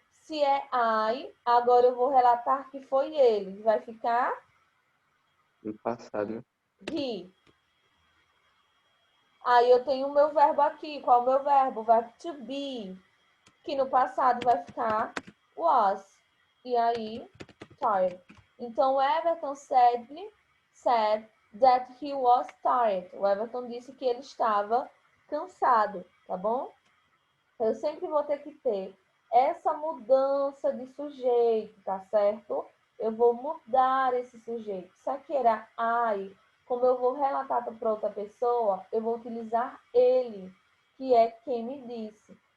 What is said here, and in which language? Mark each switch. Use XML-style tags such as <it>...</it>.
<pt>Se é I, agora eu vou relatar que foi ele. Vai ficar No passado, né?</pt> <en>he.</en> <pt>Aí eu tenho o meu verbo aqui. Qual é o meu verbo? O verbo to be. Que no passado vai ficar was. E aí, tired.</pt> <en>Então, Everton said that he was tired.</en> <pt>O Everton disse que ele estava cansado, tá bom? Eu sempre vou ter que ter essa mudança de sujeito, tá certo? Eu vou mudar esse sujeito. Se aqui era I, como eu vou relatar para outra pessoa, eu vou utilizar ele, que é quem me disse.</pt>